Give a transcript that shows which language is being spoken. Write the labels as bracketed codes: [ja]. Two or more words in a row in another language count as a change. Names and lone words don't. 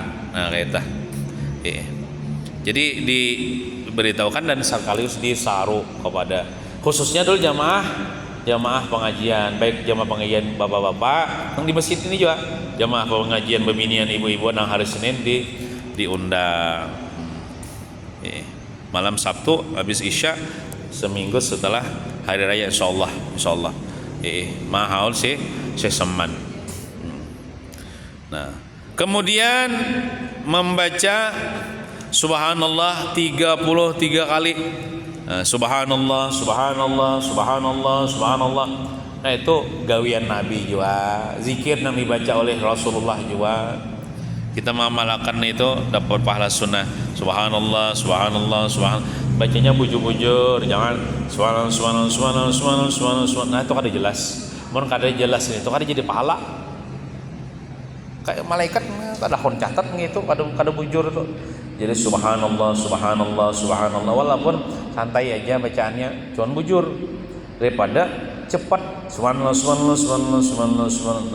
[id] Nah kayak jadi diberitahukan dan sekaligus disaru kepada khususnya dulu jamaah pengajian, baik jamaah pengajian bapak-bapak yang di masjid ini juga, jamaah pengajian bebinian ibu-ibu nang hari Senin diundang. Malam Sabtu habis isya seminggu setelah hari raya [ar] إن شاء الله [id] mahal sih sesaman. Nah kemudian membaca subhanallah 33 kali. [ar] سبحان الله سبحان الله سبحان الله سبحان الله. [id] Nah itu gawian Nabi juga, zikir yang dibaca oleh Rasulullah juga. Kita mengamalkan itu dapat pahala sunnah. [ar] سبحان الله سبحان الله سبحان الله. [id] Bacanya bujur-bujur, jangan [ar] سبحان الله سبحان الله سبحان الله سبحان الله سبحان الله. [bjn] Nah itu kada jelas. Mun kada jelas itu kada jadi pahala. Kayak malaikat kada hon catat gitu, kada bujur itu. Jadi [ar] سبحان الله سبحان الله سبحان الله, [bjn] walaupun santai aja bacaannya, cuman bujur daripada cepat [ar] سبحان الله سبحان الله سبحان الله سبحان الله سبحان الله.